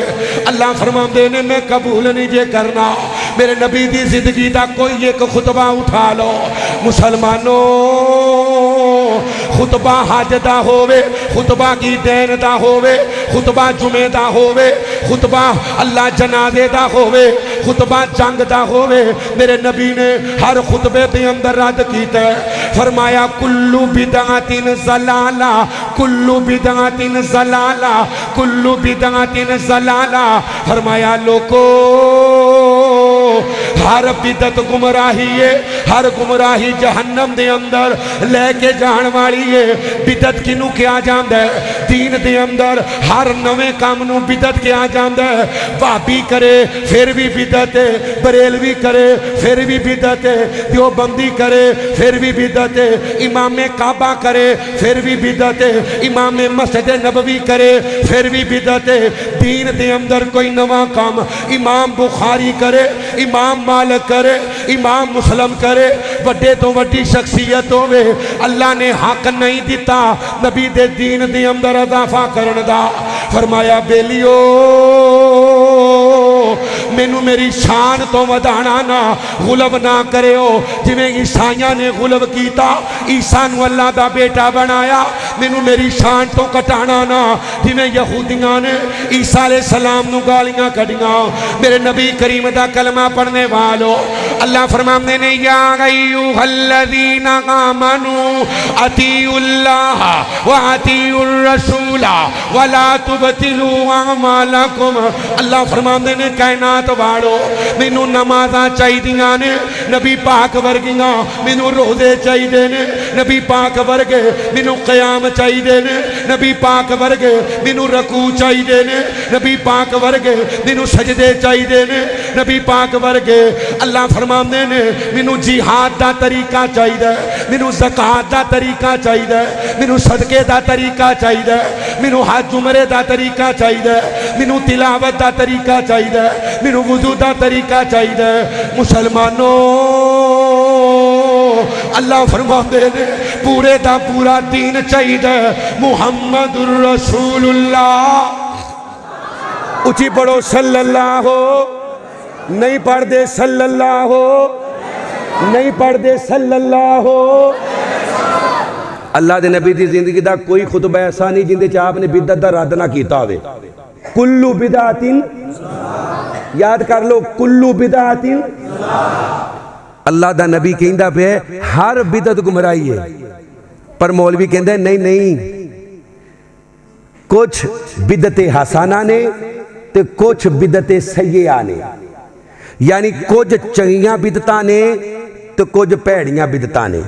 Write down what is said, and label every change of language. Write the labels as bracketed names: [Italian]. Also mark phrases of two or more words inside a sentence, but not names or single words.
[Punjabi] اللہ فرماتے نے میں قبول نہیں جے کرنا میرے نبی دی زندگی دا کوئی اک خطبہ اٹھا لو مسلمانو خطبہ حج دا ہووے، خطبہ کی دین دا ہووے، خطبہ جمعے دا ہووے، خطبہ اللہ جنازے دا ہووے، خطبہ جنگ دا ہووے، میرے نبی نے ہر خطبے کے اندر رد کیتا ہے. [Arabic] فرمایا كل بدعة ضلالة، كل بدعة ضلالة، كل بدعة ضلالة. [Punjabi] فرمایا لوکو ہر بدعت گمراہی ہے، ہر گمراہی جہنم دے اندر لے کے جان والی ہے. بدعت کنوں کیا جاندا ہے? دین دے اندر ہر نویں کم نوں بدعت کیا جاندا ہے. بھابھی کرے پھر بھی بدعت ہے، بریلوی کرے پھر بھی بدعت ہے، دیوبندی کرے پھر بھی بدعت ہے، امامِ کعبہ کرے پھر بھی بدعت ہے، امامِ مسجد نبوی کرے پھر بھی بدعت ہے. دین دے اندر کوئی نواں کم امام بخاری کرے, امام مالک کرے، امام مسلم کرے، وڈے توں وڈی شخصیت ہووے، اللہ نے حق نہیں دتا نبی دے دین دے اندر اضافہ کرن دا. فرمایا بیلیو مینوں میری شان توں ودھانا نہ، غلو نہ کرو جویں عیسائیاں نے غلو کیا، عیسیٰ نوں اللہ دا بیٹا بنایا. مینوں میری شان توں گھٹانا نہ، جویں یہودیاں نے عیسیٰ علیہ السلام نوں گالیاں کڈھیاں. میرے نبی کریم دا کلمہ پڑھنے والو، اللہ فرماتے نے [Arabic] يا أيها الذين آمنوا أطيعوا الله وأطيعوا الرسول ولا تبطلوا أعمالكم. [Punjabi] اللہ فرماتے نے کائنات والو مینوں نمازاں چاہیدیاں نے نبی پاک ورگیاں، مینوں روزے چاہیدے نے نبی پاک ورگے، مینوں قیام چاہیدے نے نبی پاک ورگے، مینوں رکوع چاہیدے نے نبی پاک ورگے، مینوں سجدے چاہیدے نے نبی پاک ورگے. اللہ فرماتے نے مینوں جہاد دا طریقہ چاہیدا، مینوں زکوٰۃ دا طریقہ چاہیدا، مینوں صدقے دا طریقہ چاہیدا، مینوں حج عمرے دا طریقہ چاہیدا، مینوں تلاوت دا طریقہ چاہیدا، مینوں وضو دا طریقہ چاہیدا. مسلمانو اللہ فرماتے نے پورے دا پورا دین چاہیدا. [Arabic] محمد رسول الله, [Punjabi] اچی پڑھو صلی اللہ، نہیں پڑھتے صلی اللہ، نہیں پڑھتے صلی اللہ. اللہ دے نبی دی زندگی دا کوئی خطبہ ایسا نہیں جیندے چ آپ نے بدعت دا رد نہ کیتا ہووے. [Arabic] كل بدعة, [Punjabi] یاد کر لو, [Arabic] كل بدعة. [Punjabi] اللہ دا نبی کہندا پئے ہر بدعت گمراہی ہے، پر مولوی کہندا نہیں نہیں، کجھ بدعتے حسنہ نے تے کجھ بدعتے سیئہ نے، یعنی کجھ چنگیاں بدعتاں نے تو کجھ بھیڑیاں بدعتاں نے.